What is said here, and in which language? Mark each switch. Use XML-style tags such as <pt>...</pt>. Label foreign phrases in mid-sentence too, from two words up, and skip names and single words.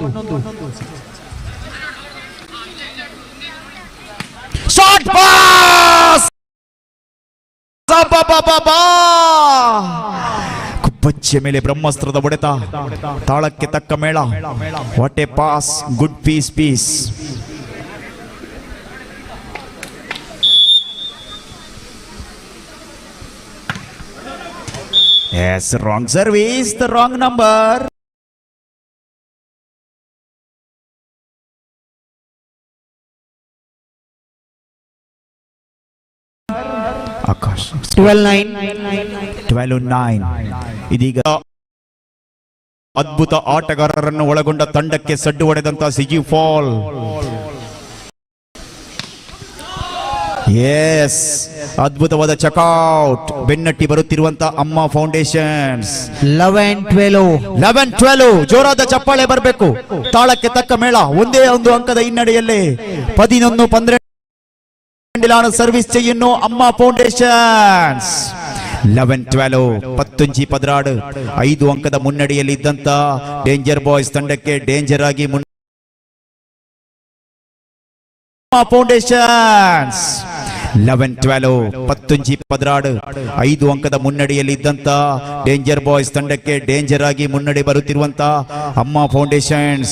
<en>short pass.</en> <kn>ಕುಪ್ಪಚ್ಚೆ ಮೇಲೆ ಬ್ರಹ್ಮಾಸ್ತ್ರದ ಹೊಡೆತ, ತಾಳಕ್ಕೆ ತಕ್ಕ ಮೇಳ.</kn> <en>what a pass, good piece. Yes, wrong service, the wrong number. Akash 12-9.</en> <kn>ಇದೀಗ ಅದ್ಭುತ ಆಟಗಾರರನ್ನು ಒಳಗೊಂಡ ತಂಡಕ್ಕೆ ಸಡ್ಡು ಹೊಡೆದಂತ ಸಿಜಿ ಫಾಲ್. ಎಸ್, ಅದ್ಭುತವಾದ ಚೆಕ್ಔಟ್. ಬೆನ್ನಟ್ಟಿ ಬರುತ್ತಿರುವಂತ ಅಮ್ಮ ಫೌಂಡೇಶನ್ಸ್. 11-12 ಜೋರಾದ ಚಪ್ಪಾಳೆ ಬರಬೇಕು. ತಾಳಕ್ಕೆ ತಕ್ಕ ಮೇಳ. ಒಂದೇ ಒಂದು ಅಂಕದ ಹಿನ್ನಡೆಯಲ್ಲಿ 11-12</kn> <ml>സർവീസ് ചെയ്യുന്നു അമ്മ ഫൗണ്ടേഷൻസ്.</ml> <kn>11-12</kn> <tcy>ಪತ್ತುಂಜಿ ಪದ್ರಾಡು</tcy> <kn>5 ಅಂಕದ ಮುನ್ನಡೆಯಲ್ಲಿ ಇದ್ದಂತ ಡೇಂಜರ್ ಬಾಯ್ಸ್ ತಂಡಕ್ಕೆ ಡೇಂಜರ್ ಆಗಿ ಫೌಂಡೇಶನ್ಸ್. 11-12</kn> <tcy>ಪತ್ತುಂಜಿ ಪದ್ರಾಡು</tcy> <kn>5 ಅಂಕದ ಮುನ್ನಡೆಯಲ್ಲಿ ಇದ್ದಂತ ಡೇಂಜರ್ ಬಾಯ್ಸ್ ತಂಡಕ್ಕೆ ಡೇಂಜರ್ ಆಗಿ ಮುನ್ನಡೆ ಬರುತ್ತಿರುವಂತ ಅಮ್ಮ ಫೌಂಡೇಶನ್ಸ್.</kn>